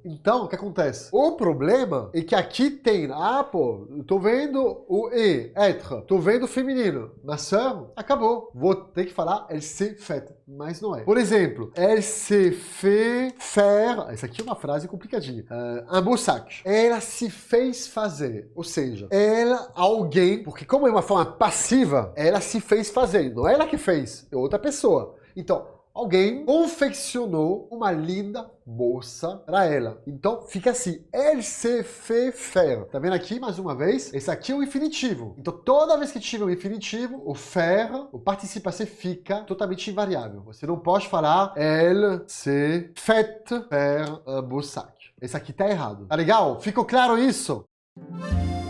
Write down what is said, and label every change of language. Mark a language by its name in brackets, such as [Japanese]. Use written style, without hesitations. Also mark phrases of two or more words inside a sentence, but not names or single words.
[Portuguese] Então, o que acontece? O problema é que aqui tem, eu tô vendo o être, tô vendo o feminino. [French] Ma sœur, [Portuguese] acabou. Vou ter que falar [French] elle s'est faite, [Portuguese] mas não é. Por exemplo, [French] elle s'est fait faire, [Portuguese] essa aqui é uma frase complicadinha, [French] un beau sac. [Portuguese] Ela se fez fazer, ou seja, alguém, porque como é uma forma passiva, ela se fez fazer, não é ela que fez, é outra pessoa. Então, Alguém confeccionou uma linda bolsa para ela. Então fica assim, [French] elle se fait faire. [Portuguese] Tá vendo aqui mais uma vez? Esse aqui é o infinitivo. Então toda vez que tiver um infinitivo, o faire, o [French] participe passé [Portuguese] fica totalmente invariável. Você não pode falar [French] elle se fait faire un beau sac. [Portuguese] Esse aqui tá errado. Tá legal? Ficou claro isso?